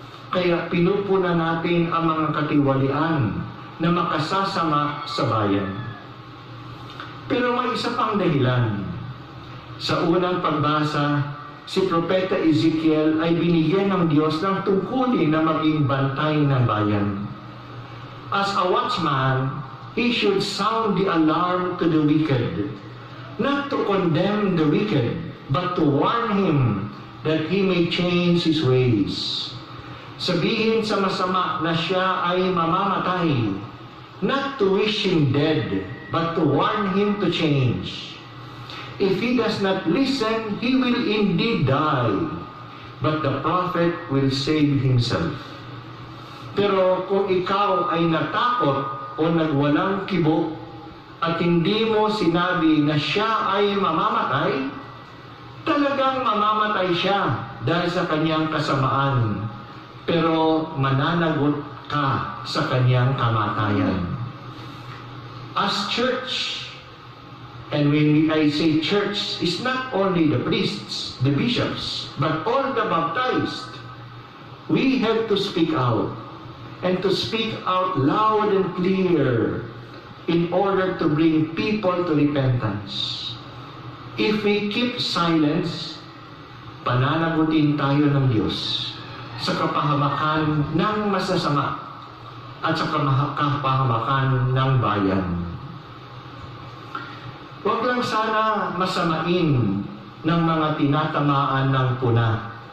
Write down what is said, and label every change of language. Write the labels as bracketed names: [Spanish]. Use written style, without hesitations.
[Filipino] Kaya pinupuna natin ang mga katiwalian na makasasama sa bayan. Pero may isa pang dahilan. Sa unang pagbasa, si Propeta Ezekiel ay binigyan ng Diyos ng tungkulin na maging bantay ng bayan. [English] As a watchman, he should sound the alarm to the wicked, not to condemn the wicked, but to warn him that he may change his ways. [Filipino] Sabihin sa masama na siya ay mamamatay, [English] not to wish him dead, but to warn him to change. If he does not listen, he will indeed die, but the prophet will save himself. [Filipino] Pero kung ikaw ay natakot o nagwalang kibo at hindi mo sinabi na siya ay mamamatay, talagang mamamatay siya dahil sa kanyang kasamaan, pero mananagot ka sa kanyang kamatayan. [English] As church, and when I say church, it's not only the priests, the bishops, but all the baptized. We have to speak out. and to speak out loud and clear in order to bring people to repentance. If we keep silence, [Filipino] pananagutin tayo ng Diyos sa kapahamakan ng masasama at sa kapahamakan ng bayan. Huwag lang sana masamain ng mga tinatamaan ng puna.